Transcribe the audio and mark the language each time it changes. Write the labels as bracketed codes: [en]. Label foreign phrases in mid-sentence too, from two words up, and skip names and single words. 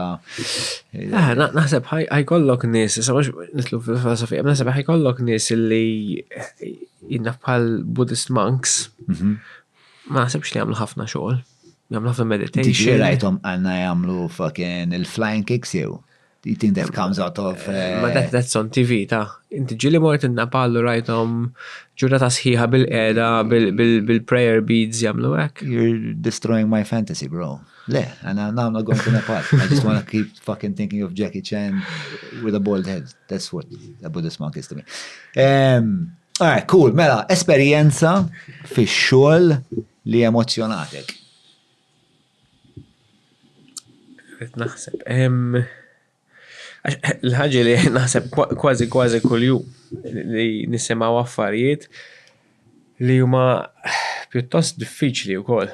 [mt] Naħseb ħajkollok nies, issa mhux nitlu fil-filosofija, naħseb ħajkollok nies illi jinnaf bħal [en] Buddhist monks, [mt] ma naħsebx li jagħmlu ħafna xogħol, jagħmlu ħafna meditation. Tiġi rajthom għandna jagħmlu fucking il- [en] flying kicks [mt] jew. [en] You think that comes out of Ma that's on TV ta. [mt] Inti ġili mort in-Nepal u rajthom ġurnata sħiħa bil-qiegħda bil- [en] prayer beads [mt] jagħmlu hekk. [en] You're destroying my fantasy, bro. Le, now I'm not going to Nepal. I just want to keep fucking thinking of Jackie Chan with a bald head. That's what a Buddhist monk is to me. All right, cool. [mt] Mela, esperjenza fi xogħol li emozjonatek. Naħseb. L-ħaġa li naħseb kważi kuljum li nisimgħu affarijiet li huma pjuttost diffiċli wkoll.